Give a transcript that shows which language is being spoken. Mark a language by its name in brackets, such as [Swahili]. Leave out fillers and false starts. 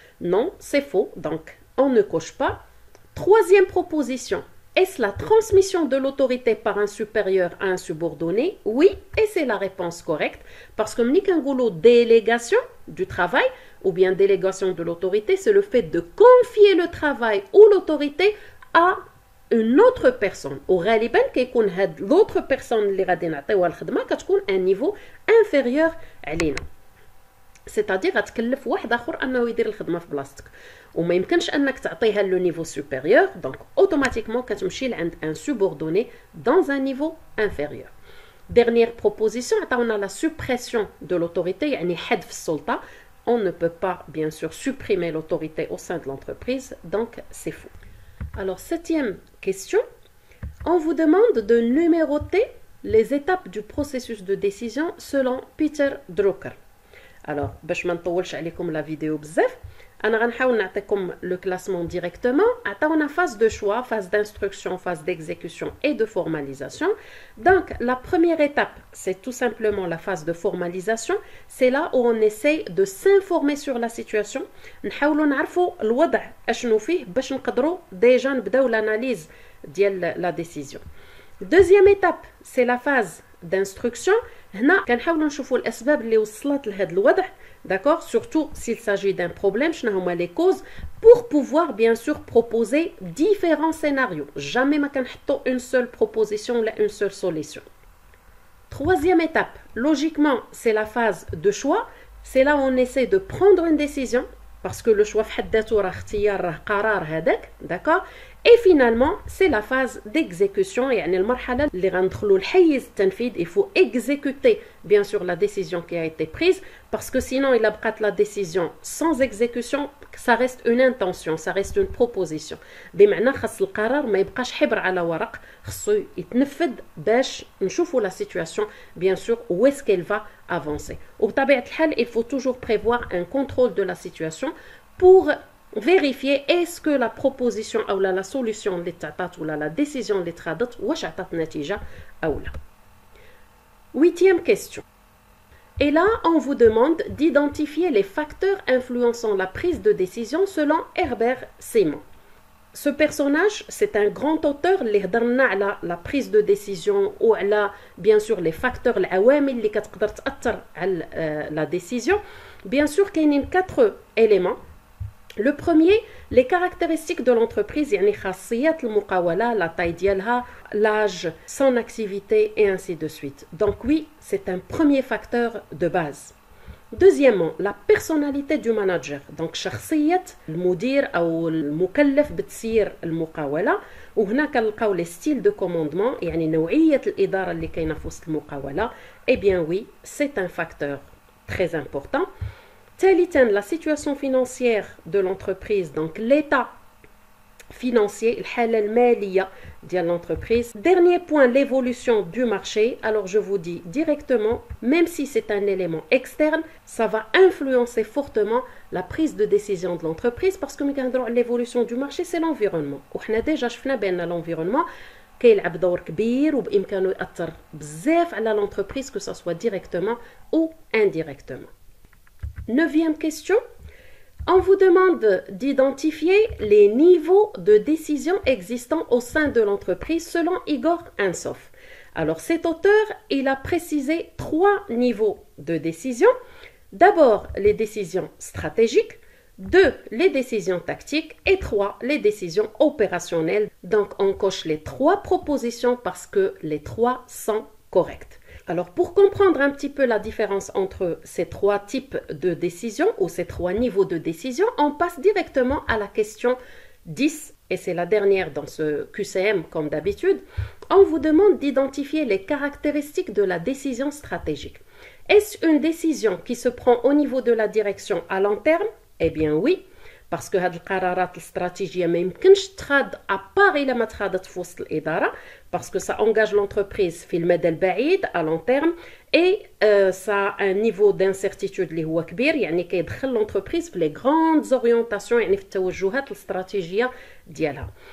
[French] Non, c'est faux, donc on ne coche pas. Troisième proposition, est-ce la transmission de l'autorité par un supérieur à un subordonné? Oui, et c'est la réponse correcte, parce que délégation du travail ou bien délégation de l'autorité, c'est le fait de confier le travail ou l'autorité à une autre personne. [Arabic] Au غالبا كيكون هاد [French] l'autre personne [Arabic] اللي غادي نعطيوها الخدمه كتكون [French] un niveau inférieur [Arabic] علينا. [French] c'est-à-dire [Arabic] غتكلف واحد اخر انه يدير الخدمه في بلاصتك وما يمكنش انك تعطيها لو نيفو سوبيريور دونك اوتوماتيكمون كتمشي لعند ان سوبوردوني [French] dans un niveau inférieur. Dernière proposition, عطاونا la suppression de l'autorité [Arabic] يعني حذف السلطه. [French] On ne peut pas bien sûr supprimer l'autorité au sein de l'entreprise, donc c'est faux. Alors, septième question. On vous demande de numéroter les étapes du processus de décision selon Peter Drucker. [Arabic] Alors, باش ما نطولش عليكم la vidéo بزاف, أنا غنحاول نعطيكم [French] le classement directement. عطاونا phase de choix, phase d'instruction, phase d'exécution et de formalisation. Donc, la première étape, c'est tout simplement la phase de formalisation. C'est là où on essaye de s'informer sur la situation. [Arabic] نحاولوا نعرفوا الوضع أشنو فيه باش نقدروا déjà نبداو [French] l'analyse [Arabic] ديال la décision. [French] Deuxième étape, c'est la phase d'instruction. [Arabic] هنا كنحاولوا نشوفوا الاسباب اللي وصلت لهذا الوضع, [French] d'accord, surtout s'il s'agit d'un problème, [Arabic] شنو هما [French] les causes, pour pouvoir bien sûr proposer différents scénarios. Jamais [Arabic] ما كنحطوا [French] une seule proposition ou une seule solution. Troisième étape, logiquement, c'est la phase de choix. C'est là où on essaie de prendre une décision, parce que le choix في حد ذاته [Arabic] راه اختيار راه قرار هذاك, [French] d'accord. Et finalement, c'est la phase d'exécution. [Arabic] يعني المرحلة اللي غندخلوا لحيز التنفيذ. [French] Il faut exécuter bien sûr la décision qui a été prise, parce que sinon il a [Arabic] بقات [French] la décision sans exécution, ça reste une intention, ça reste une proposition. [Arabic] بمعنى خاص القرار ما يبقاش حبر على ورق, خصو يتنفذ باش نشوفوا [French] la situation bien sûr où est-ce qu'elle va avancer. [Arabic] وبطبيعة الحال, [French] il faut toujours prévoir un contrôle de la situation pour vérifier est-ce que la proposition ou la solution [Arabic] اللي تعطات [French] ou la décision [Arabic] اللي تخاضت واش عطات نتيجة أو لا. [French] Huitième question. Et là, on vous demande d'identifier les facteurs influençant la prise de décision selon Herbert Simon. Ce personnage, c'est un grand auteur [Arabic] اللي هضرنا على [French] la prise de décision ou على bien sûr les facteurs [Arabic] العوامل اللي كتقدر تأثر على [French] la décision. Bien sûr, [Arabic] كاينين [French] 4 éléments. Le premier, les caractéristiques de l'entreprise, [Arabic] يعني خاصيات المقاولة, [French] la taille ديالها, l'âge, son activité et ainsi de suite. Donc oui, c'est un premier facteur de base. Deuxièmement, la personnalité du manager. [Arabic] Donc شخصية المدير أو المكلف بتسيير المقاولة. وهنا كنلقاو les styles de commandement, يعني نوعية الإدارة اللي كاينة في وسط المقاولة. [French] Eh bien oui, c'est un facteur très important. La situation financière de l'entreprise, donc l'état financier, [Arabic] الحالة المالية [French] de l'entreprise. Dernier point, l'évolution du marché. Alors je vous dis directement, même si c'est un élément externe, ça va influencer fortement la prise de décision de l'entreprise, parce que l'évolution du marché, c'est l'environnement. [Arabic] وحنا déjà شفنا بأن l'environnement كيلعب دور كبير وبإمكانه يأثر بزاف على l'entreprise, [French] que ce soit directement ou indirectement. Neuvième question. On vous demande d'identifier les niveaux de décision existants au sein de l'entreprise selon Igor Ansoff. Alors cet auteur, il a précisé 3 niveaux de décision. D'abord, les décisions stratégiques. 2, les décisions tactiques. Et 3, les décisions opérationnelles. Donc on coche les 3 propositions parce que les 3 sont correctes. Alors, pour comprendre un petit peu la différence entre ces 3 types de décisions ou ces 3 niveaux de décision, on passe directement à la question 10 et c'est la dernière dans ce QCM comme d'habitude, on vous demande d'identifier les caractéristiques de la décision stratégique. Est-ce une décision qui se prend au niveau de la direction à long terme? Eh bien oui, parce que [Arabic] هاد القرارات الاستراتيجية ما يمكنش تخاد à part إلا ما تخادت في وسط الإدارة [French] parce que ça engage l'entreprise [Arabic] في المدى البعيد à long terme [French] et ça a un niveau d'incertitude [Arabic] اللي هو كبير يعني كيدخل l'entreprise في les grandes orientations يعني في التوجهات الاستراتيجية ديالها.